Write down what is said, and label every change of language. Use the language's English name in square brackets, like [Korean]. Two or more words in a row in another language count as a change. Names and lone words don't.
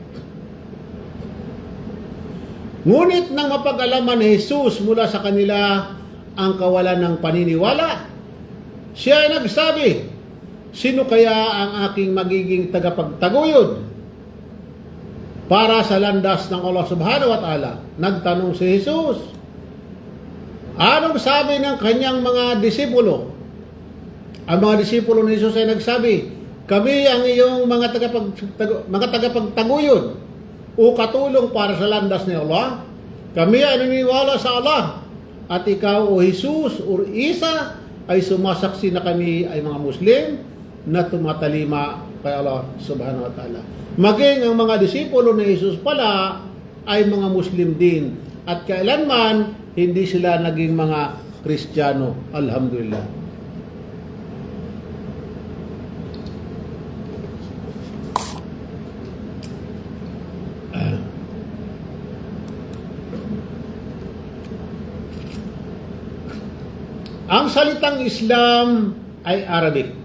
[Filipino] Ngunit nang mapag-alaman ni Jesus mula sa kanila ang kawalan ng paniniwala, siya ay nagsabi, "Sino kaya ang aking magiging tagapagtaguyod para sa landas ng Allah [Arabic] سبحانه وتعالى?" [Filipino] Nagtanong si Jesus. Anong sabi ng kanyang mga disipulo? Ang mga disipulo ni Jesus ay nagsabi, "Kami ang iyong mga tagapagtaguyod o katulong para sa landas ni Allah. Kami ay naniniwala sa Allah. At ikaw, O Jesus o Isa, ay sumasaksi na kami ay mga Muslim na tumatalima kay Allah [Arabic] سبحانه وتعالى." [Filipino] Maging ang mga disipulo ni Jesus pala ay mga Muslim din. At kailanman, hindi sila naging mga Kristiyano. Alhamdulillah. Ang salitang Islam ay Arabic.